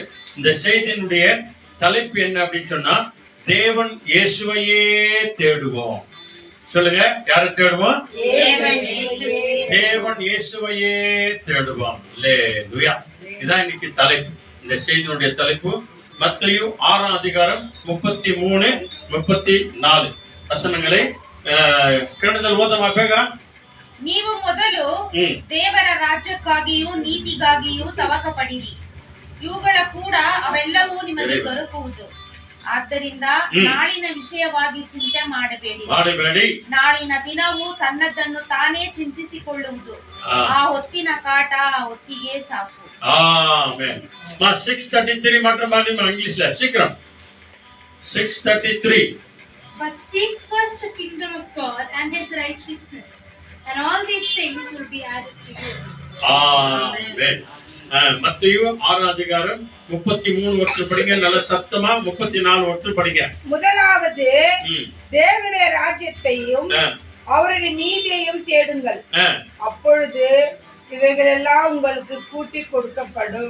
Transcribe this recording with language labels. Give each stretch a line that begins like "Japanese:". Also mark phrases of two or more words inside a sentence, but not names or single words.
Tamil: இந்த செய்தியினுடைய தலைப்பு என்ன அப்படின்னு சொன்னா, தேவன் இயேசுவையே தேடுவோம். சொல்லுங்க, யாரை தேடுவோம்? தேவன் இயேசுவையே தேடுவோம். அல்லேலூயா. இதான் இன்னைக்கு தலைப்பு. இந்த செய்தியினுடைய தலைப்பு மத்தேயு 6:33-34
Kannada: ವಚನಗಳೇ ಕನ್ನಡದಲ್ಲಿ ಓದಮ್ಮ ಬೇಗ. ನೀವು ಮೊದಲು ದೇವರ ರಾಜ್ಯಕ್ಕಾಗಿಯೂ ನೀತಿಗಾಗಿಯೂ ತವಕ ಪಡಿರಿ, ಇವುಗಳ ಕೂಡ ಅವೆಲ್ಲವೂ ನಿಮಗೆ ದೊರಕುವುದು. ಆದ್ದರಿಂದ ನಾಳಿನ ವಿಷಯವಾಗಿ ಚಿಂತೆ ಮಾಡಬೇಡಿ. ನಾಳಿನ ದಿನವು ತನ್ನದನ್ನು ತಾನೇ ಚಿಂತಿಸಿಕೊಳ್ಳುವುದು. ಆ ಹೊತ್ತಿನ ಕಾಟ ಆ ಹೊತ್ತಿಗೆ ಸಾಕು. ಆಮೆನ್. 6:33 ಮಾತ್ರ ಮಾಡಿ ಇಂಗ್ಲಿಷ್ல சீக்கிரம். 6:33.
English: But seek first the kingdom of God and his righteousness, and all these things will be added to you.
Tamil: ஆமென். மத்தேயு 6:33 படிங்க, நல்ல சத்தமா. 34 படிங்க. முதலாவது தேவனுடைய ராஜ்யத்தையும் அவருடைய நீதியையும் தேடுங்கள், அப்பொழுது இவைகள் எல்லாம் உங்களுக்கு கூட்டி கொடுக்கப்படும்.